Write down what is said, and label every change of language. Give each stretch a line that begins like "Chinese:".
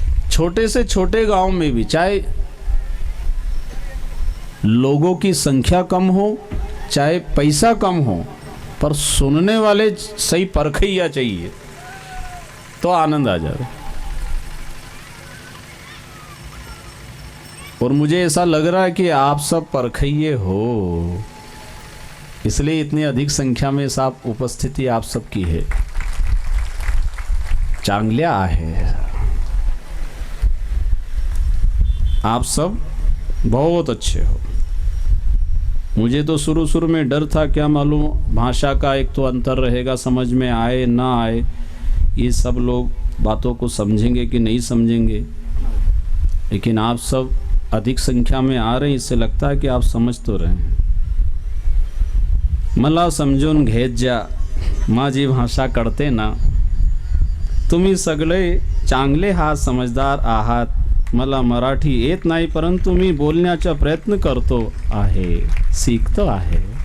Hindi: छोटे से छोटे गांव में भी चाहे लोगों की संख्या कम हो, चाहे पैसा कम हो, पर सुनने वाले सही परखैया चाहिए तो आनंद आ जाए। और मुझे ऐसा लग रहा है कि आप सब परखैये हो, इसलिए इतनी अधिक संख्या में साहब उपस्थिति आप सबकी है।
Marathi: चांगल्या आहे,
Hindi: आप सब बहुत अच्छे हो। मुझे तो शुरू में डर था, क्या मालूम भाषा का एक तो अंतर रहेगा, समझ में आए ना आए, ये सब लोग बातों को समझेंगे कि नहीं समझेंगे। लेकिन आप सब अधिक संख्या में आ रहे हैं, इससे लगता है कि आप समझ तो रहे हैं।
Marathi: मला समजून घेत जा, माझी भाषा कळते ना, तुम्ही सगळे चांगले आहात, समजदार आहात, मला मराठी येत नाही, परंतु मी बोलण्याचा प्रयत्न करतो आहे, सीखतो आहे।